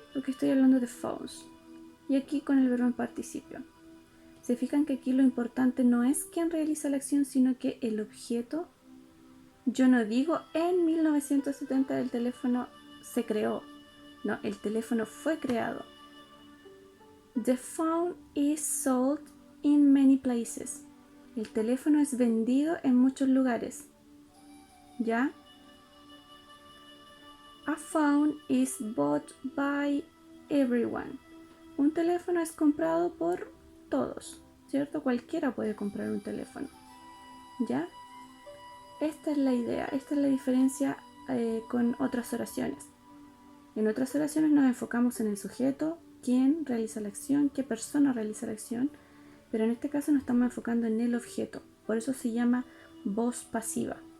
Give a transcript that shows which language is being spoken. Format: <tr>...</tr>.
<es>Porque estoy hablando de phones. Y aquí con el verbo en participio. Se fijan que aquí lo importante no es quién realiza la acción, sino que el objeto. Yo no digo en 1970 el teléfono se creó. No, el teléfono fue creado.</es> <en>The phone is sold in many places.</en> <es>El teléfono es vendido en muchos lugares. ¿Ya?</es> <en>A phone is bought by everyone.</en> <es>Un teléfono es comprado por todos, ¿cierto? Cualquiera puede comprar un teléfono. ¿Ya? Esta es la idea, esta es la diferencia con otras oraciones. En otras oraciones nos enfocamos en el sujeto, quién realiza la acción, qué persona realiza la acción, pero en este caso nos estamos enfocando en el objeto, por eso se llama voz pasiva.</es>